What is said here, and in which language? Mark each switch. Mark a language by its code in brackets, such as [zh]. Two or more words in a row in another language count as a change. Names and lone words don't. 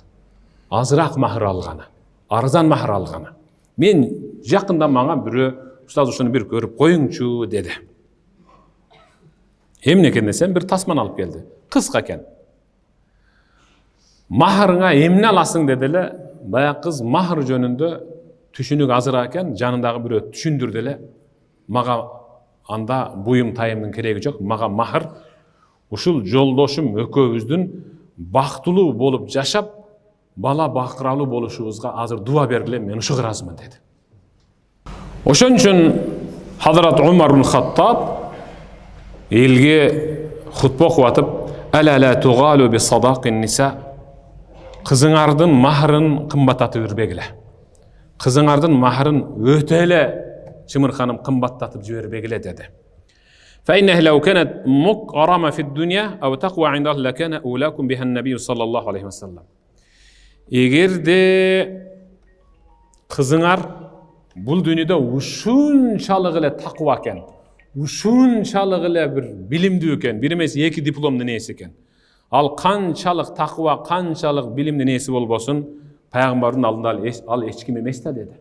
[ky] Азыраак махыр алганы, арзан махыр алганы. Мен жакында мага бирөө устаз ушуну бир көрүп коюңчу деди. Эмне экен десем, бир тасманы алып келди. Кыска экен. Махырына эмне аласың деди эле, баягы кыз mahır жөнүндө түшүнүк азыр экен, жанындагы бирөө түшүндүрдү эле. Мага анда буюм тайымдын кереги жок, мага mahır ушул жолдошум экөөбүздүн бактылуу болуп жашап, бала бакыралуу болушубузга азыр дуа бергиле, мен ушуга ыраазымын деди. Ошон үчүн Hazrat Umar ibn Khattab элге хутба окуп атып, [ar] "ألا لا تغالوا بصداق النساء." [ky] Кызыңардын махырын кымбаттатып жүрбегиле. Кызыңардын махырын өтө эле чымырканып кымбаттатып жибербегиле деди. [ar] فإنها لو كانت مكرمة في الدنيا أو تقوى عند الله لكان أولاكم بها النبي صلى الله عليه وسلم. [ky] Эгерде кызыңар бул дүйнөдө ушунчалык эле таква экен, ушунчалык эле бир билимдүү экен, бир эмес эки дипломдун ээси экен. Ал канчалык таква, канчалык билимдин ээси болбосун, пайгамбардын алдында ал эч ким эмес да деди.